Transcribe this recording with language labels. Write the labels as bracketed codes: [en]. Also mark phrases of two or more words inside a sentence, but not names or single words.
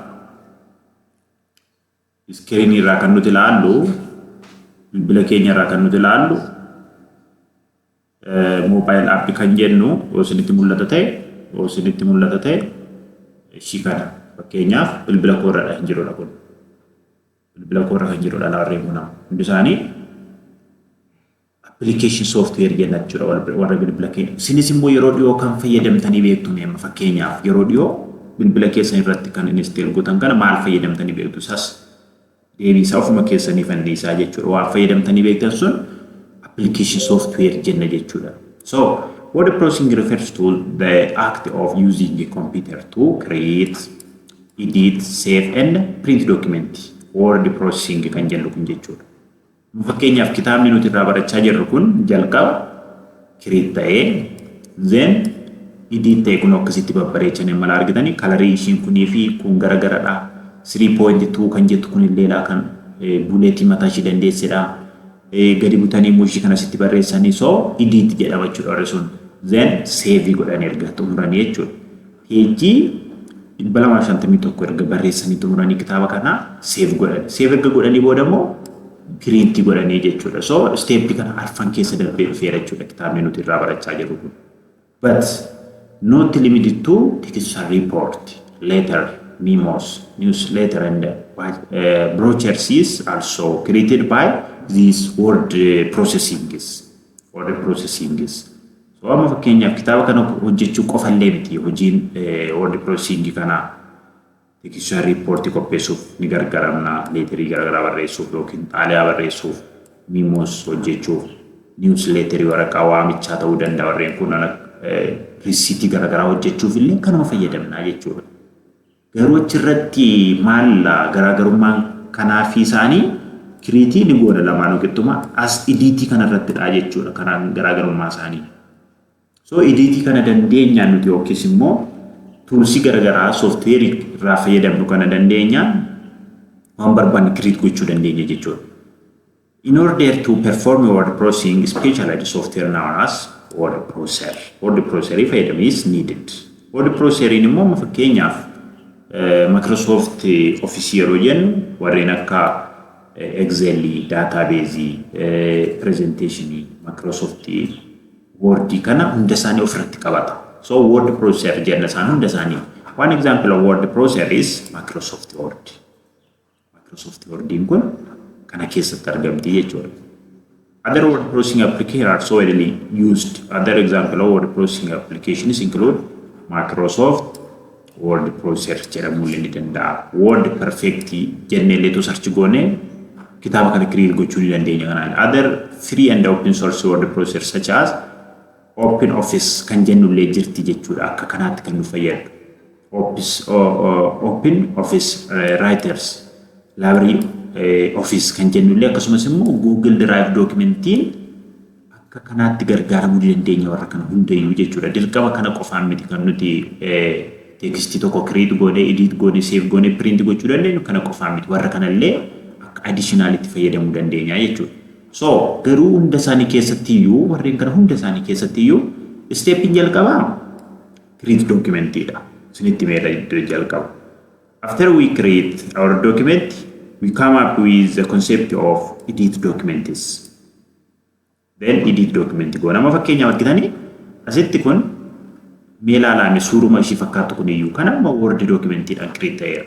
[om] Screen irraa kan nuti ilaallu bilbila keenya irraa kan nuti ilaallu [en] mobile app [om] kan jennu osinitti mul'ata ta'e ishii kana fakkeenyaaf bilbila koorradha hin jirudha kun bilbila koorra kan jirudha laarreen kun hundi isaanii [en] application software [om] jenna jechuudha warra bilbila keenya. Isinis immoo yeroo dhiyoo kan fayyadamtanii beektu meemma fakkeenyaaf yeroo dhiyoo bilbila keessan irratti kan install gootan kana maal fayyadamtanii beektu isas deebisaa ofuma keessanii fannisaa jechuudha. Waan fayyadamtanii beektan sun [en] application software [om] jenna jechuudha. [en] So word processing refers to the act of using a computer to create, edit, save and print document. Word processing [om] kan jennu kun jechuudha. Fakkeenyaaf kitaabni nuti irraa barachaa jirru kun jalqaba create ta'ee then edit ta'ee kun akkasitti babbareechanii mala argitanii kalarii ishiin kunii fi kun garagaradha. 3.2 kan jettu kun illee kan buleetii mataa ishee dandeessedha. Gadi butanii mushii kana sitti barreessanii [en] so edit [om] jedhama jechuudha sun. [en] Then save [om] godhanii erga xumuranii jechuudha. Peejii 251 erga barreessanii xumuranii kitaaba kana save godhanii. Save erga godhanii booda immoo print godhanii jechuudha. [en] So step [om] kana arfan keessa darbee dhufeera jechuudha kitaabni nuti irraa barachaa jirru kun. [en] But not limited to textual report, letter, memos, newsletter and brochures is also created by these word processings. [om] So amma fakkeenyaaf kitaaba kana hojjechuu qofa illee miti hojiin [en] word processing [om] kana [en] textual report [om] qopheessuuf ni gargaaramna leeterii garagaraa barreessuuf yookiin xaaliyaa barreessuuf memos hojjechuuf newsletter waraqaa waamichaa ta'uu danda'a warreen kun risiitii garagaraa hojjechuuf illee kanuma fayyadamna jechuudha. Garuu achirratti maal garaagarummaan kanaa fi isaanii kiriitii ni goona lamaanuu qixxuma as editii kanarratti dha jechuudha kanaan garaagarummaa isaanii. So editii kana dandeenyaan nuti yookiis immoo tuulsii garagaraa software irraa fayyadamnu kana dandeenyaan waan barbaanne kiriit gochuu dandeenya jechuudha. [en] In order to perform word processing, specialized software known as word processor. Word processor fayyadamu is needed. Word processor [om] immoo fakkeenyaaf Microsoft Office yeroo jennu warreen akka Excel, [en] database, presentation, [om] Microsoft Word kana hunda isaanii ofirratti qabata. So [en] word processor [om] jenna isaan hunda isaanii. [en] One example of word processor is Microsoft Word. [om] Microsoft Word kun kana keessatti argamti jechuudha. [en] Other word processing applications are so widely used. Other example of word processing applications include Microsoft Word processor [om] jedhamu ni danda'a. Word perfect jennee tu search goone kitaaba kana create gochuu ni dandeenya kanaan. [en] Other free and open source word processor such as [om] Open Office kan jennu illee jirti jechuudha akka kanaatti kan nu fayyadu. Open Office Writers Library Office kan jennullee akkasumas immoo Google Drive dookimentiin akka kanaatti gargaaramuu dandeenya warra kana hundayyuu jechuudha. Dirqama kana qofaan miti kan nuti tekstii tokko create goonee edit goonee save goonee print gochuu dandeenyu kana qofaan miti warra kanallee akka additional itti fayyadamuu dandeenya jechuudha. So garuu hunda isaanii keessattiyyuu warreen kana hunda isaanii keessattiyyuu stepin jalqabaa [en] create documentidha. [om] Isinitti meedha jalqaba. [en] After we create our document, we come up with the concept of edit documents. [om] Then [en] edit document [om] goona. Amma fakkeenyaaf argitanii asitti kun meelaalame suuruma ishii fakkaatu kuniyyuu kan amma [en] Word documentidhaan [om] create ta'eera.